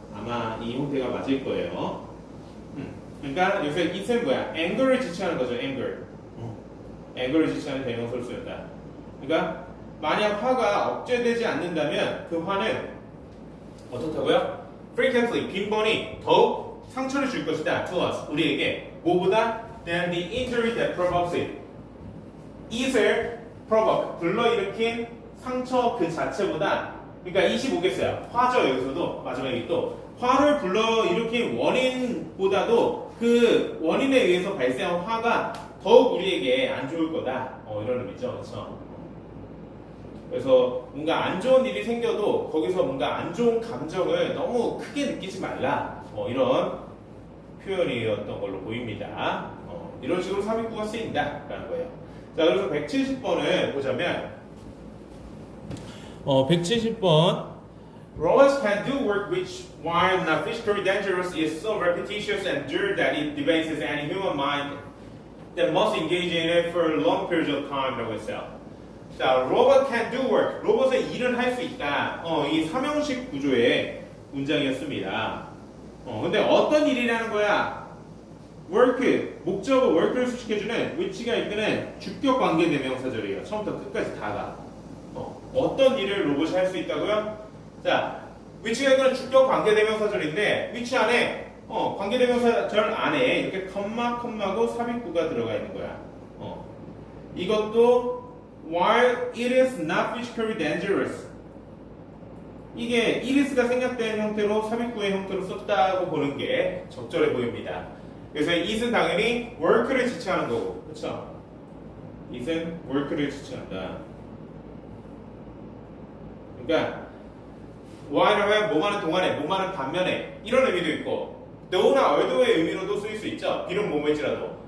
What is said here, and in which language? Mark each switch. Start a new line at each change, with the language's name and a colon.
Korean: 아마 이 형태가 맞을 거예요. 그러니까 여기서 it은 뭐야? anger를 지칭하는 거죠. anger를 지칭하는 대명사를 쓰였다. 그러니까 만약 화가 억제되지 않는다면 그 화는 어떻다고요? frequently 빈번히 더욱 상처를 줄 것이다.
English: to us
Korean: 우리에게 뭐보다
English: than the injury that provokes it.
Korean: it을 provoke 불러일으킨 상처 그 자체보다 그러니까 25겠어요. 화죠. 여기서도 마지막에 또 화를 불러일으킨 원인보다도 그 원인에 의해서 발생한 화가 더욱 우리에게 안 좋을 거다. 이런 의미죠. 그렇죠? 그래서 뭔가 안 좋은 일이 생겨도 거기서 뭔가 안 좋은 감정을 너무 크게 느끼지 말라. 이런 표현이었던 걸로 보입니다. 이런 식으로 삽입구가 쓰인다라는 거예요. 자, 그래서 170번을 보자면 170번
English: Robots can do work which, while not physically dangerous, is so repetitious and dull that it debases any human mind that must engage in it for long periods of time.
Korean: 라고 했어요. 자,
English: robot can do work.
Korean: 로봇은 일을 할 수 있다. 이 삼형식 구조의 문장이었습니다. 근데 어떤 일이라는 거야? work, 목적어 work를 수식해주는 which가 이끄는 주격 관계 대명사절이에요. 처음부터 끝까지 다가. 어떤 일을 로봇이 할 수 있다고요? 자, which가 이끄는 주격 관계 대명사절인데 which 안에 관계 대명사절 안에 이렇게 컴마고 삽입구가 들어가 있는 거야.
English: 이것도 while it is not physically dangerous.
Korean: 이게 it is가 생략된 형태로 삽입구의 형태로 썼다고 보는 게 적절해 보입니다. 그래서 it은 당연히 work를 지칭하는 거고, 그렇죠? it은 work를 지칭한다. 그러니까 while은 뭐하는 동안에, 뭐하는 반면에 이런 의미도 있고 though나 although의 의미로도 쓰일 수 있죠. 비록 뭐뭐일지라도.